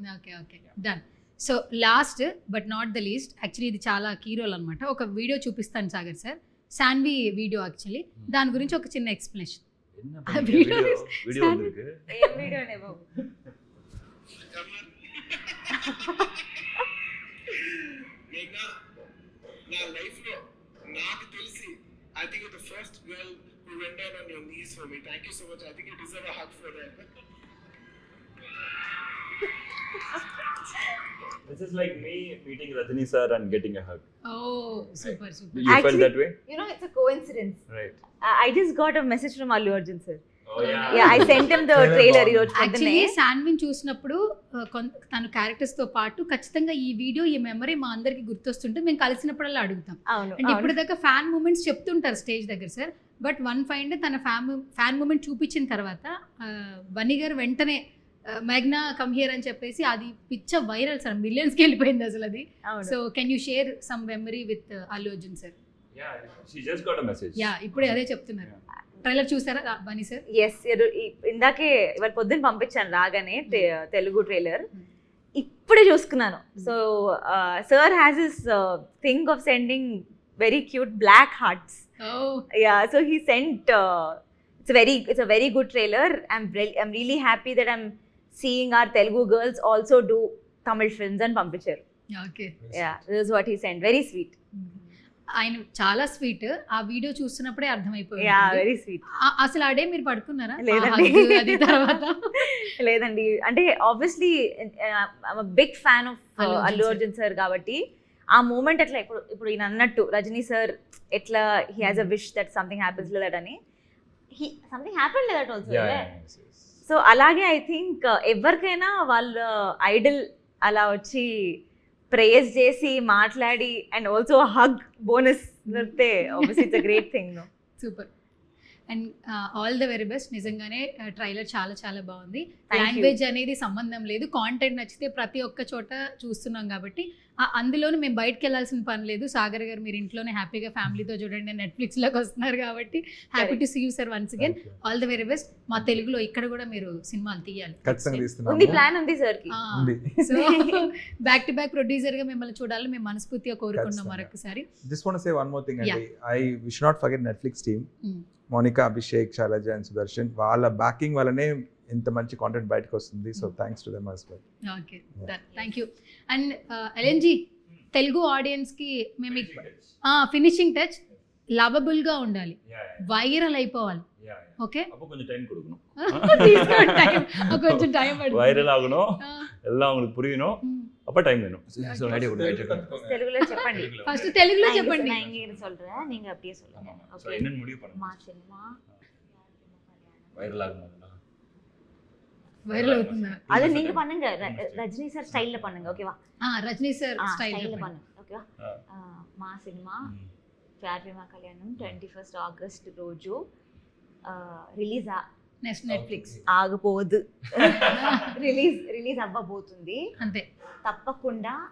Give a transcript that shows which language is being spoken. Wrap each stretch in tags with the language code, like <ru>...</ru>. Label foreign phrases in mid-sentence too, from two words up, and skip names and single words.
<en>okay done. so last but not the least, actually</en> <te>ఇది చాలా</te> <en>key role అనమాట.</en> <te>ఒక వీడియో చూపిస్తాను సాగర్ సార్, సాన్వి</te> <en>video actually.</en> <te>దాని గురించి ఒక చిన్న ఎక్స్ప్లెనేషన్.</te> <ta>என்ன வீடியோ வந்திருக்கு?</ta> <te>ఏం వీడియోనే బాబు? నా లైఫ్ లో నాకు తెలిసి</te> <en>I think you're the first girl who went down on your knees for me. Thank you so much. I think you deserve a hug for that. This is like me meeting Rajini sir and getting a hug. Oh, super. You felt that way? You know, it's a coincidence. Right. I just got a message from Allu Arjun sir. Oh yeah. Yeah, I sent him the trailer</en> <te>ఈ రోజు యాక్చువల్లీ పొద్దున్నే. శాన్విన్ చూసినప్పుడు తన క్యారెక్టర్స్ తో పాటు ఖచ్చితంగా ఈ వీడియో, ఈ మెమరీ మా అందరికి గుర్తొస్తుంటే మేము కలిసినప్పుడల్లా అడుగుతాం. అవును. అండ్ ఇప్పుడు దాకా</te> <en>fan moments</en> <te>చెప్తుంటారు స్టేజ్ దగ్గర సార్,</te> <en>but one find</en> <te>తన</te> <en>fan moment</en> <te>చూపించిన తర్వాత బన్నీ గారు వెంటనే మేఘ్నా</te> <en>come here</en> <te>అని చెప్పేసి అది పిచ్చ వైరల్ సార్, మిలియన్స్కి వెళ్ళిపోయింది అసలు అది.</te> <en>so can you share some memory with Allu Arjun sir?</en> <te>Yeah, she just got a message.</te> <en>యా,</en> <te>ఇప్పుడే అదే చెప్తున్నారు. ట్రైలర్ చూసారా బన్నీ సార్? ఎస్, ఇందాకే ఇవాళ పొద్దున్న పంపించాను రాగానే తెలుగు ట్రైలర్, ఇప్పుడే చూసుకున్నాను.</te> <en>so sir has this thing of sending very cute black hearts. ya, so he sent, it's a very good trailer. I'm really happy that I'm seeing our Telugu girls also do Tamil films and పంపించారు. ఓకే. Yeah, this is what he sent. Very sweet.</en> <te>ఆయన చాలా స్వీట్. ఆ వీడియో చూస్తున్నప్పుడే అర్థమైపోయింది.</te> <en>ya very sweet.</en> <te>అసలు ఆ డే మీరు పడుకున్నారా? లేదండి. ఆ hug అది తర్వాత లేదండి, అంటే</te> <en>obviously big fan of</en> <te>అల్లు అల్లు అర్జున్ అర్జున్ సార్ కాబట్టి ఆ మూమెంట్ అట్లా ఇప్పుడు ఈయన అన్నట్టు రజనీ సార్ ఎట్లా</te> <en>he has a wish that something happens that</en> <te>అని</te> <en>something happen that also. Yeah, yes, yes.</en> <te>సో అలాగే</te> <en>I think</en> <te>ఎవరికైనా వాళ్ళ ఐడల్ అలా వచ్చి ప్రేజ్ చేసి మాట్లాడి</te> <en>and also hug bonus</en> <te>దొరికితే</te> <en>obviously it's a great thing. super. and all the very best.</en> <te>నిజంగానే ట్రైలర్ చాలా చాలా బాగుంది.</te> <en>Thank you.</en> <te>లాంగ్వేజ్ అనేది సంబంధం లేదు, కాంటెంట్ నచ్చితే ప్రతి ఒక్క చోట చూస్తున్నాం కాబట్టి అందులోనూ మేము బయటకు వెళ్ళాల్సిన పని లేదు. సాగర్ గారు మీరు ఇంట్లోనే హ్యాపీగా ఫ్యామిలీతో చూడండి, నెట్ఫ్లిక్స్లోకి వస్తున్నారు కాబట్టి</te> <en>happy to see you sir once again. all the very best.</en> <te>మా తెలుగులో ఇక్కడ కూడా మీరు సినిమాలు తీయాలి. ఖచ్చితంగా ఉంది, తీస్తున్నాము. ప్లాన్ ఉంది సార్ కి. ఉంది. సో</te> <en>back to back</en> <te>ప్రొడ్యూసర్గా మిమ్మల్ని చూడాలని మేము మనస్ఫూర్తిగా కోరుకున్నాం ఖచ్చితంగా. మరొకసారి.</te> <en>Just want to say one more thing అండి. We should not forget Netflix team.</en> <te>మోనికా, అభిషేక్, శైలజ అండ్ సుదర్శన్ వాళ్ళ బ్యాకింగ్ వల్లనే ఇంత మంచి కాంటెంట్ బయటకు వస్తుంది.</te> <en>so thanks to them as well. okay, thank you.</en> <te>అండ్ ఎల్ఎన్జీ తెలుగు ఆడియన్స్కి మేము</te> <en>finishing touch</en> <te>లవబుల్గా ఉండాలి, వైరల్ అయిపోవాలి. ఓకే,</te> <ta>அப்போ கொஞ்சம் டைம் கொடுக்கணும்.</ta> <te>తీసుకోండి టైం, కొంచెం టైం పడుతుంది.</te> <ta>வைரல் ஆகணும், எல்லாம் உங்களுக்கு புரியணும், அப்ப டைம் வேணும். சோ ஐடியா கொடுங்க, ஐடியா கொடுங்க.</ta> <te>తెలుగులో చెప్పండి. ఫస్ట్ తెలుగులో చెప్పండి.</te> <ta>நான் இங்க சொல்றேன், நீங்க அப்படியே சொல்லுங்க. சோ என்னன்னு முடிவு பண்ணுங்க.</ta> <te>మా సినిమా</te> <ta>வைரல் ஆகணும்.</ta> <te>వైరల్ అవుతుందా?</te> <ta>அது நீங்க பண்ணுங்க, ரஜினி சார் ஸ்டைல்ல பண்ணுங்க, ஓகேவா?</ta> <te>రజనీ సార్ స్టైల్ல స్టైల్</te> <ta>பண்ணுங்க, ఓకేవా?</ta> <te>మా సినిమా ప్యార్ ప్రేమ కళ్యాణం 21 ఆగస్ట్ రోజు రిలీజ్ నెట్ఫ్లిక్స్ ఆగబోదు. రిలీజ్ అవ్వబోతుంది. అంతే, తప్పకుండా</te>